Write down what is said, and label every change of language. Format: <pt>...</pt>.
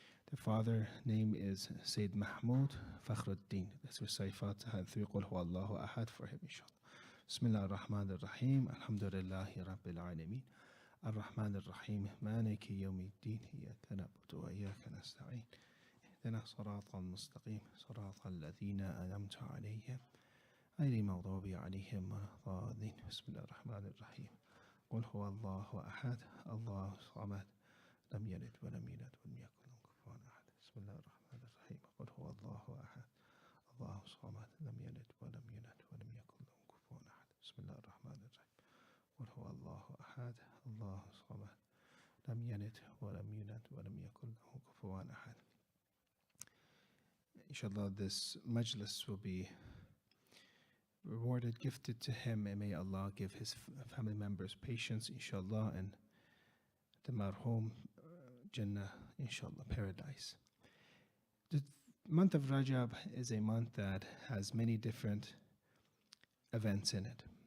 <en>The father name is Sayyid Mahmoud Fakhruddin. Let's recite Fatiha and 3 Qul Huwallahu Ahad for him, inshallah.</en> <ar>Bismillah ar-Rahman ar-Rahim. Alhamdulillahi Rabbil Alameen. الرحمن الرحيم مالك يوم الدين إياك نعبد وإياك نستعين اهدنا الصراط المستقيم صراط الذين أنعمت عليهم غير المغضوب عليهم ولا الضالين. بسم الله الرحمن الرحيم. قل هو الله أحد الله الصمد لم يلد ولم يولد ولم يكن له كفوا أحد. بسم الله الرحمن الرحيم. قل هو الله أحد الله الصمد لم يلد ولم يولد ولم يكن له كفوا أحد. بسم الله الرحمن الرحيم. قل هو الله أحد الله الصمد لم يلد ولم يولد ولم يكن له كفوا أحد.</ar> <en>inshallah, this majlis will be rewarded, gifted to him, and may Allah give his family members patience, inshallah, and the marhum Jannah, inshallah, paradise. The month of Rajab is a month that has many different events in it.</en>